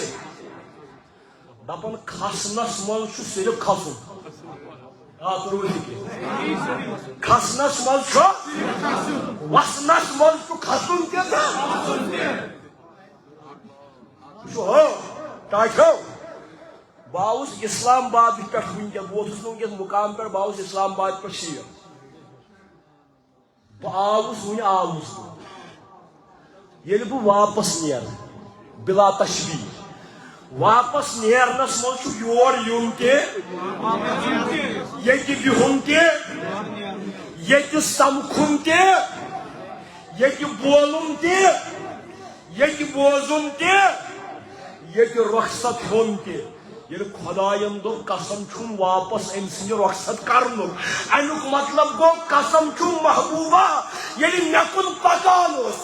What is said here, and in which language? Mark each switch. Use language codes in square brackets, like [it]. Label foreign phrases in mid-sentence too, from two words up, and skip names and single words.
[ks] دپن کھسنس من صرف کھسن کھسنس مز وسنس مز کھسن تاچو باؤس اسلام آباد پہ ووتس ونکس مقام پہ باؤس اسلام آباد پہ شیر بہ آوس ون آوس یل بہ واپس نیر بلا تشبیہ واپس نیرنس مز یور یون تہ یہ بہن تہ یہ سمکھن تہ یہ بولن تہ یہ بوزن تہ یہ رخصت ہون تہ یہ خداین دو قسم چھم واپس ام سند رخصت کرن امیک مطلب گو قسم چھم محبوبہ یعنی مے کن پکان